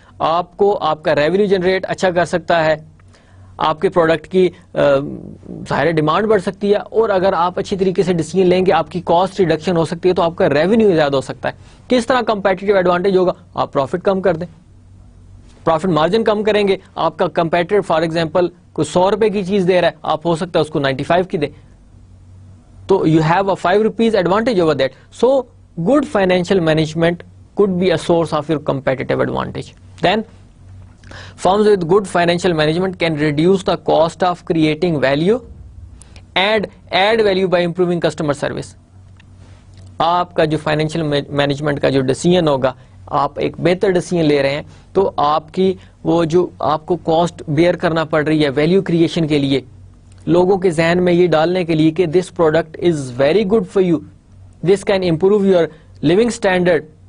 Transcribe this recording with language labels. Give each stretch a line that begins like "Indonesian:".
Urdu: آپ کو آپ کا ریونیو جنریٹ اچھا کر سکتا ہے, آپ کے پروڈکٹ کی ظاہر ڈیمانڈ بڑھ سکتی ہے, اور اگر آپ اچھی طریقے سے ڈیسیژن لیں گے آپ کی کاسٹ ریڈکشن ہو سکتی ہے, تو آپ کا ریونیو زیادہ ہو سکتا ہے. کس طرح کمپیٹیٹیو ایڈوانٹیج ہوگا, آپ پروفٹ کم کر دیں, پروفٹ مارجن کم کریں گے. آپ کا کمپیٹیٹر فار ایگزامپل کوئی 100 روپے کی چیز دے رہا ہے, آپ ہو سکتا ہے اس کو 95 کی دے, تو
English: You have a 5 rupees advantage over that. So good financial management could be a source of your competitive advantage. Then firms with good financial management can reduce the cost of creating value and add value by improving customer service.
Urdu: آپ کا جو financial management کا جو decision ہوگا, آپ ایک بہتر decision لے رہے ہیں, تو آپ کی وہ جو آپ کو کاسٹ بیئر کرنا پڑ رہی ہے ویلیو کریشن کے لیے, لوگوں کے ذہن میں یہ ڈالنے کے لیے کہ
English: this product is very good for you, this can improve your living standard,